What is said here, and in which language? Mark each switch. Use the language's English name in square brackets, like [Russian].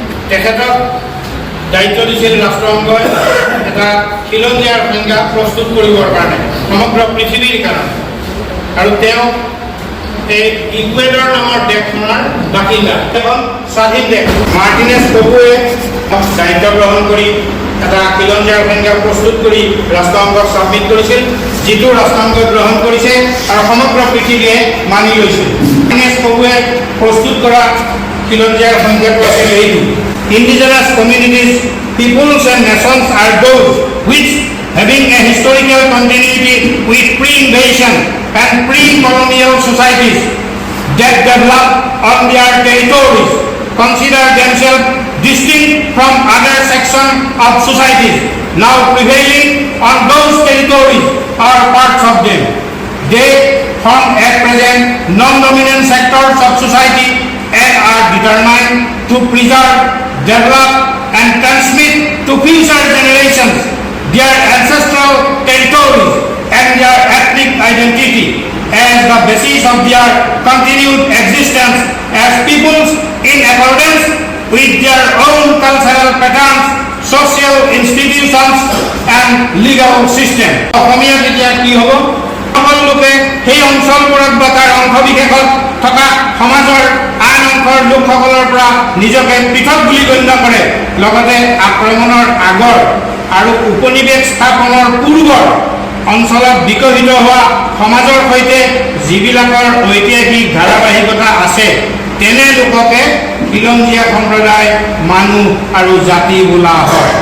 [Assamese] তেখেতক দায়িত্ব দিছিল ৰাষ্ট্ৰসংঘই এটা খিলঞ্জীয়াৰ সংজ্ঞা প্ৰস্তুত কৰিবৰ কাৰণে সমগ্ৰ পৃথিৱীৰ কাৰণে, আৰু তেওঁ এই ইকুৱেডৰ নামৰ দেশখনৰ বাসিন্দা, এখন স্বাধীন দেশ। মাৰ্টিনেজ কবুৱে দায়িত্ব গ্ৰহণ কৰি এটা খিলঞ্জীয়াৰ সংজ্ঞা প্ৰস্তুত কৰি ৰাষ্ট্ৰসংঘক ছাবমিট কৰিছিল, যিটো ৰাষ্ট্ৰসংঘই গ্ৰহণ কৰিছে আৰু সমগ্ৰ পৃথিৱীয়ে মানি লৈছিল। মাৰ্টিনেজ কবুৱে প্ৰস্তুত কৰা খিলঞ্জীয়াৰ সংজ্ঞাটো আছিল এইটো: [English] Indigenous communities, peoples and nations are those which having a historical continuity with pre-invasion and pre-colonial societies that develop on their territories consider themselves distinct from other sections of societies now prevailing on those territories or parts of them. They form at present non-dominant sectors of society and are determined to preserve, develop and transmit to future generations their ancestral territories and their ethnic identity as the basis of their continued existence as peoples in accordance with their own cultural patterns, social institutions and legal system. [Assamese] অসমীয়া যেতিয়া কি হ'ব, সকলো লোকে সেই অঞ্চলবোৰত বা তাৰ অংশবিশেষত থকা সমাজৰ আন অংশৰ লোকসকলৰ পৰা নিজকে পৃথক বুলি গণ্য কৰে। লগতে আক্ৰমণৰ আগৰ আৰু উপনিৱেশ স্থাপনৰ পূৰ্বৰ অঞ্চলত বিকশিত হোৱা সমাজৰ সৈতে যিবিলাকৰ ঐতিহাসিক ধাৰাবাহিকতা আছে তেনে লোককে খিলঞ্জীয়া সম্প্ৰদায়, মানুহ আৰু জাতি বোলা হয়।